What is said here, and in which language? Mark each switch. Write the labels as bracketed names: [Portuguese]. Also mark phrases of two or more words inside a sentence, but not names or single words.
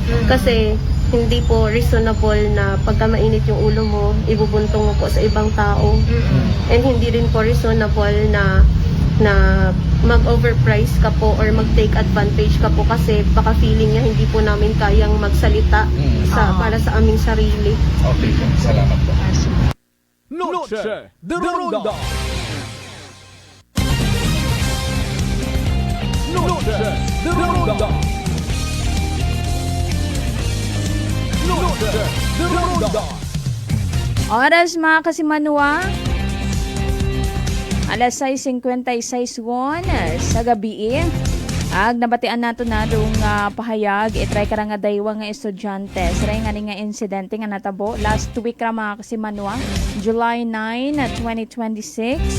[Filipino] Kasi hindi po reasonable na pagka mainit yung ulo mo, ibubuntong mo po sa ibang tao. And hindi rin po reasonable na mag-overprice ka po or mag- [English] take advantage [Filipino] ka po kasi baka feeling niya hindi po namin kayang magsalita para sa aming sarili. Okay po, salamat po. Noche de Ronda. Noche de Ronda. Noche de Ronda. [Hiligaynon] Oras mga kasimanwa, alas 6:56 sa gabi. Nabatian nato na dong pahayag itry ka nga daywa nga estudyante. Saray nga nga insidente nga natabo [English] last week [Hiligaynon] ra mga kasimanwa, July 9, 2026.